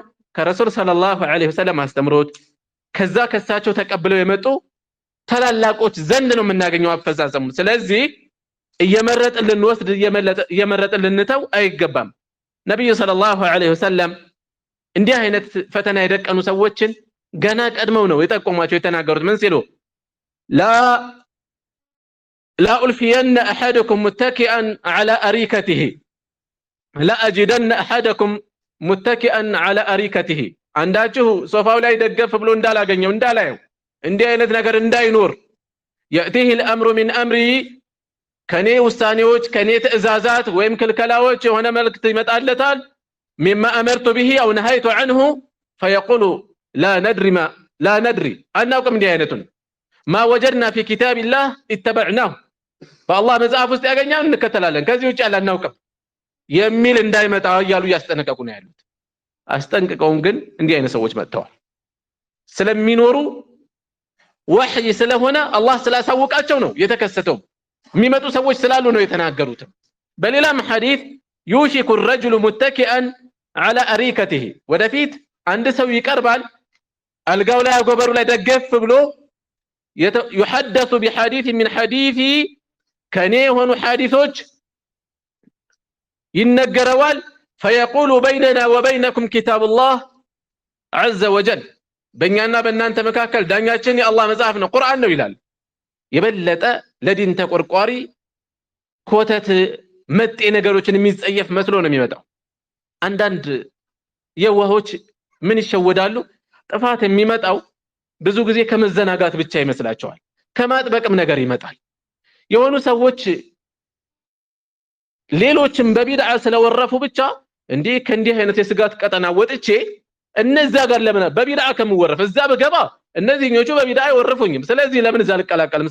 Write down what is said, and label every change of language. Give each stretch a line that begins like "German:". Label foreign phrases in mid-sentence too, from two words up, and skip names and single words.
Amharic: ከረሱል
Arabic: صلى الله عليه وسلم
Amharic: አስተምሮት ከዛ ከሳቸው ተቀብለው የመጡ ተላላቆች ዘንድ ነው የምናገኘው አፈዛዘሙ። ስለዚህ እየመረጥን ልንወስድ እየመረጥን ልንተው አይገባም። ነብዩ
Arabic: صلى الله عليه وسلم
Amharic: እንዲህ አይነት ፈተና የደቀኑ ሰዎችን ገና ቀድመው ነው የጠቆሟቸው የተናገሩት። ምን ሲሉ
Arabic: لا ألفين أحدكم متكئا على أريكته لا أجدن أحدكم متكئا على أريكته
Amharic: አንዳችሁ ሶፋው ላይ ደገፍ ብሎ እንዳላገኘው እንዳላየው እንዲህ አይነት ነገር እንዳይኖር
Arabic: يأتيه الأمر من أمري
Amharic: ከኔ ውሳኔዎች ከኔ ትእዛዛት ወይም ክልከላዎች የሆነ መልእክት ይመጣለታል
Arabic: مما أمرت به أو نهيت عنه فيقول لا ندري
Amharic: አናውቅም እንዲህ አይነቱን
Arabic: ما وجدنا في كتاب الله اتبعناه فالله
Amharic: መጽሐፍ ውስጥ ያገኛን እንከተላለን ከዚህ ውጭ ያለ አናውቅም የሚል እንዳይመጣ እያሉ ያስጠነቀቁ ነው ያሉት። አስጠንቅቀውም ግን እንዲህ አይነት ሰዎች መጥተዋል። ስለሚኖሩ ወህይ ስለሆነ አላህ ስላሳወቃቸው ነው የተከሰተው። የሚመጡ ሰዎች ስላሉ ነው የተናገሩት። በሌላም ሐዲስ
Arabic: يوشك الرجل متكئا على أريكته
Amharic: ወደፊት አንድ ሰው ይቀርባል አልጋው ላይ ጎበሩ ላይ ደገፍ ብሎ
Arabic: يحدث بحديث من حديثي
Amharic: ከኔ የሆኑ ሐዲሶች ይነገረዋል
Arabic: فيقول بيننا وبينكم كتاب الله عز وجل
Amharic: በእኛና በእናንተ መካከል ዳኛችን የአላህ መጽሐፍ ነው ቁርአን ነው ይላል። የበለጠ ለዲን ተቆርቋሪ ኮተት መጤ ነገሮችን የሚጸየፍ መስሎ ነው የሚመጣው። አንዳንድ የዋሆች ምን ይሸወዳሉ? ጥፋት የሚመጣው ብዙ ጊዜ ከመዘናጋት ብቻ ይመስላቸዋል። ከማጥበቅም ነገር ይመጣል። የሆኑ ሰዎች ሌሎችም በቢድዓ ስለወረፉ ብቻ እንዲህ ከእንዲህ አይነት የስጋት ቀጠና ወጥቼ እነዛ ጋር ለምን በቢድዓ ከምወረፍ እዛ በገባ እነዚህኞቹ በቢድዓ አይወረፉኝም፣ ስለዚህ ለምን እዛ ልቀላቀልም?